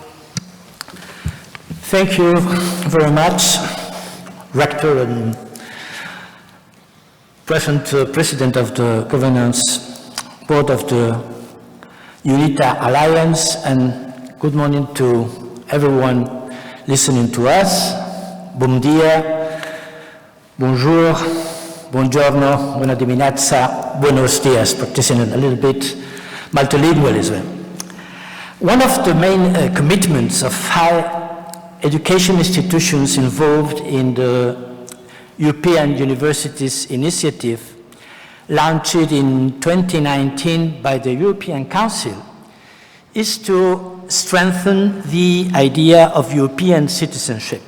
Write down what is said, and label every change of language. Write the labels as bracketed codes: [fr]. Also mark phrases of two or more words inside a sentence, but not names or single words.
[en] Thank you very much, Rector and President of the Governance Board of the UNITA Alliance, and good morning to everyone listening to us. [pt] Bom dia. Bonjour, [it] buongiorno, [ro] buona dimineața, [es] buenos dias, [en] practicing a little bit multilingualism. One of the main commitments of higher education institutions involved in the European Universities Initiative, launched in 2019 by the European Council, is to strengthen the idea of European citizenship.